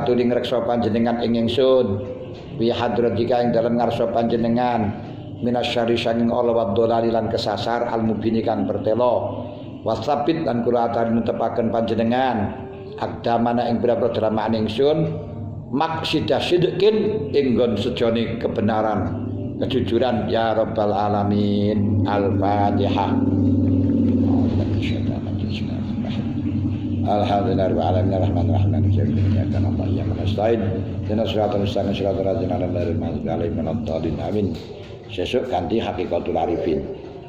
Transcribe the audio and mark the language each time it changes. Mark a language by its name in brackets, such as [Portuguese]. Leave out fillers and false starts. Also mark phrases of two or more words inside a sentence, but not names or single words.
[Javanese] aturi ngreksa panjenengan ing ingsun [Arabic] في حضرتك [Javanese] ing dalem ngarsa panjenengan minasyarri sanging ala [Arabic] والضلال [Javanese] lan kesasar [Arabic] المبين [Javanese] kang bertelo wasabit lan kula aturi netepaken panjenengan akdamana ing pira-pira drama ingsun [Arabic] مقصد صدق [Javanese] ing nggon sejane kebenaran kejujuran [Arabic] يا رب العالمين. Al-Fatihah. الحمد لله رب العالمين الرحمن الرحيم مالك يوم الدين إياك نعبد وإياك نستعين اهدنا الصراط المستقيم صراط الذين أنعمت عليهم غير المغضوب عليهم ولا الضالين آمين. [Javanese] Sesuk ganti Haqiqatul Arifin.